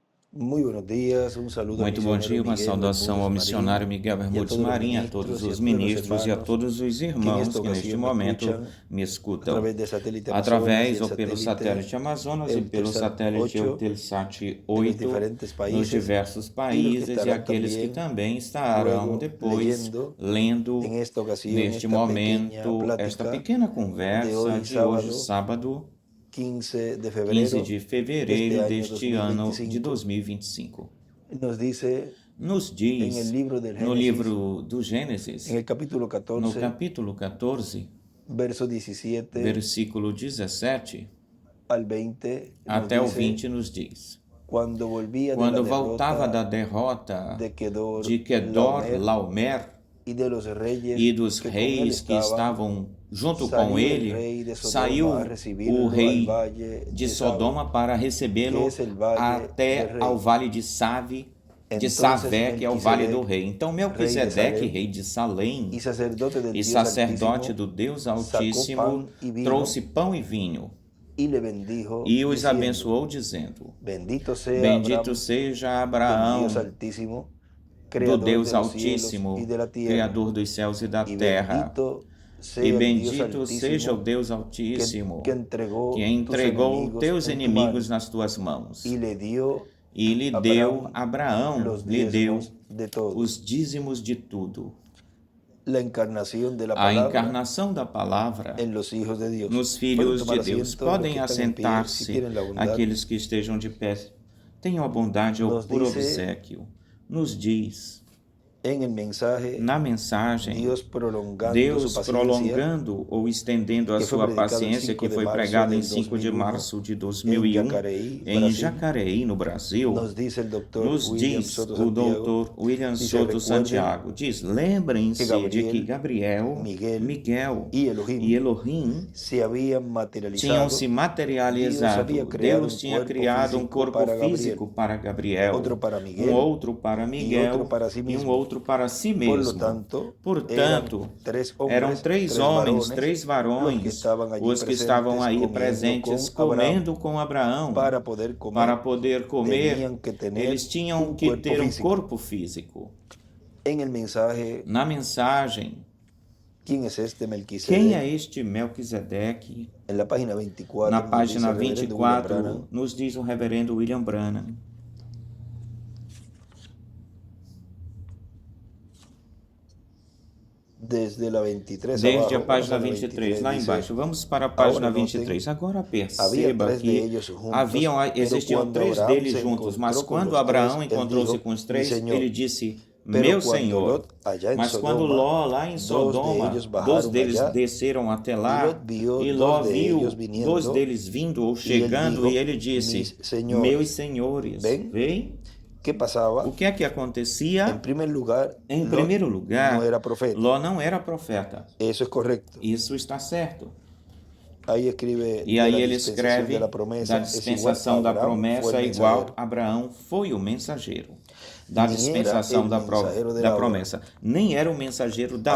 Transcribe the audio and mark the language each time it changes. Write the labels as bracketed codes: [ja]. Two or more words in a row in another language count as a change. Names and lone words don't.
[es] Muy buenos días, un saludo al [pt] Muito bom dia, [es] misionero [pt] uma Miguel saudação ao [es] Bermúdez [pt] missionário [es] Marín Miguel y a [pt] Bermudes [es] todos los [pt] Marim, a todos [es] ministros y [pt] os [es] a todos los [pt] ministros e a [es] hermanos [pt] todos os [es] que en esta [pt] irmãos que neste [es] ocasión me [pt] momento [es] escuchan [pt] me [es] a [pt] escutam, [es] través del satélite Amazonas y [pt] através [es] el [pt] ou pelo [es] satélite [pt] satélite Amazonas e pelo [es] Eutelsat [pt] satélite [es] 8 [pt] Eutelsat [es] en los [pt] 8 [es] diferentes [pt] nos [es] países [pt] diversos [es] y los que [pt] países e [es] estarán [pt] aqueles que [es] también [pt] também estarão [es] luego [pt] depois [es] leyendo [pt] lendo [es] en esta ocasión [pt] neste [es] esta pequeña [pt] momento esta [es] plática [pt] pequena [es] de [pt] conversa [es] hoy [pt] de hoje, [es] sábado [pt] sábado [es] 15 de [pt] 15 [es] febrero [pt] de [es] de este [pt] fevereiro [es] año [pt] deste ano de [es] 2025. [pt] 2025. [es] Nos dice [pt] Nos [es] en el [pt] diz [es] libro del [pt] no [es] Génesis, [pt] livro do [es] en [pt] Gênesis, [es] el capítulo [pt] no [es] 14, [pt] capítulo 14, [es] verso 17 [pt] versículo 17 [es] al 20, nos [pt] até o [es] dice, [pt] 20, nos diz: [es] cuando volvía de la [pt] Quando voltava da [es] derrota [pt] derrota [es] de [pt] de Kedor [es] Laomer [pt] Laomer [es] y de los reyes [pt] e dos [es] que con él [pt] reis que estavam junto com [es] salió el [pt] ele, [es] rey de Sodoma a [pt] saiu o [es] recibirlo al [pt] rei [es] valle [pt] de [es] de [pt] Sodoma para [es] que [pt] recebê-lo [es] es el valle [pt] até [es] del [pt] ao [es] rey. [pt] vale de Save, de [es] Entonces [pt] Savé, que é o vale do [es] Melquisedec, [pt] rei. Então [es] rey de [pt] Melquisedeque, [es] Salem [pt] rei de Salém, [es] y sacerdote del [pt] e [es] Dios [pt] sacerdote [es] Altísimo, [pt] do Deus [es] sacó [pt] Altíssimo, [es] pan y vino [pt] trouxe pão e vinho [es] y le bendijo, [pt] e os [es] diciendo, [pt] abençoou, dizendo: [es] bendito sea [pt] Bendito [es] Abraham [pt] seja [es] del Dios [pt] Abraão, [es] Altísimo, [pt] do [es] creador [pt] Deus [es] de los cielos y [pt] Altíssimo, [es] de la tierra, [pt] Criador dos céus e da [es] y [pt] terra. [es] bendito [pt] E [es] sea el Dios [pt] bendito seja o [es] Altísimo [pt] Deus [es] que [pt] Altíssimo, [es] entregó [pt] que [es] tus [pt] entregou [es] enemigos [pt] teus [es] en tu mano [pt] inimigos nas tuas mãos. [es] y le dio [pt] E lhe deu, Abraão, [es] los [pt] lhe deu [es] diezmos de todo. [pt] os dízimos de tudo. [es] La encarnación de la [pt] A [es] palabra [pt] encarnação da palavra [es] en los hijos de Dios. [pt] nos [es] Pueden [pt] filhos de [es] tomar [pt] Deus. [es] asiento los [pt] Podem [es] que están en pie, si [pt] assentar-se [es] tienen la bondad. [pt] aqueles que estejam de pé. Tenham a bondade ou [es] Nos [pt] por [es] dice [pt] obséquio. Nos diz [es] en el mensaje [pt] na mensagem [es] Dios prolongando [pt] Deus [es] su paciencia, [pt] prolongando ou estendendo a que foi sua predicado em paciência, [es] 5 [pt] que [es] de [pt] foi março pregada em [es] del [pt] 5 de [es] 2001, [pt] março de em 2001 Jacareí, em Brasil. Jacareí, no Brasil. [es] Nos dice el doctor [pt] Nos [es] William [pt] diz [es] Soto [pt] o [es] Santiago, [pt] doutor William [es] dice, [pt] Soto [es] recuerden [pt] Santiago, diz, lembrem-se de que Gabriel, [es] Miguel [pt] e [es] y Elohim se habían [pt] tinham [es] materializado. [pt] se [es] Dios [pt] materializado. [es] había creado [pt] Deus [es] un [pt] tinha [es] cuerpo [pt] criado um [es] físico [pt] corpo [es] para [pt] físico [es] Gabriel, [pt] para Gabriel, [es] otro para [pt] um [es] Miguel [pt] outro para [es] y [pt] Miguel [es] otro para sí [pt] e um [es] mismo. [pt] outro para si [es] Por lo [pt] mesmo. [es] tanto, [pt] Portanto, eram três homens, três varões, os que estavam aí presentes comendo com Abraão. [es] para poder comer, [pt] Eles tinham que ter um corpo físico. Na mensagem, [es] ¿quién es este Melquisedec? [pt] quem é este Melquisedeque? [es] En la página 24, [pt] Na página [es] nos dice el reverendo William [pt] 24, [es] Branham, [pt] nos diz o reverendo William Branham. [es] desde la 23 [pt] Desde [es] abajo, [pt] a página [es] vamos a la [pt] 23, lá [es] dice, [pt] embaixo. Vamos para a página Agora notem, 23. Agora havia perceba três de que [es] ellos juntos, [pt] existiam [es] pero [pt] três [es] cuando [pt] deles [es] Abraham se [pt] juntos, mas encontrou com quando os Abraão três, ele encontrou-se [es] dijo, [pt] com os [es] "Mi [pt] três, Senhor." ele disse, [es] Pero [pt] meu quando Senhor. [es] Lot, allá en [pt] Mas quando [es] Sodoma, [pt] Ló, lá em [es] dos de [pt] Sodoma, [es] ellos [pt] dois [es] bajaron [pt] deles [es] allá, [pt] desceram até [es] y [pt] lá, [es] Lot vio [pt] e Ló [es] dos de [pt] viu [es] ellos viniendo, [pt] dois deles vindo ou [es] y él [pt] chegando, [es] dijo, [pt] e ele disse, [es] "Mis señores, [pt] meus senhores, [es] ven." [pt] vem? [es] ¿Qué pasaba? [pt] O que é que acontecia? [es] En primer lugar, [pt] Em [es] Lot [pt] primeiro lugar, [es] no era profeta. [pt] Ló não era profeta. [es] Eso es correcto. [pt] Isso está certo. Aí escreve E [es] de [pt] aí [es] la [pt] ele [es] dispensación [pt] escreve [es] de la promesa, [pt] da [es] es igual [pt] dispensação [es] a [pt] da [es] Abraham, [pt] promessa [es] fue el [pt] é igual [es] mensajero. [pt] Abraão foi o mensageiro. Da [es] Ni [pt] dispensação [es] era el mensajero de la hora. [pt] promessa. Nem era o mensageiro da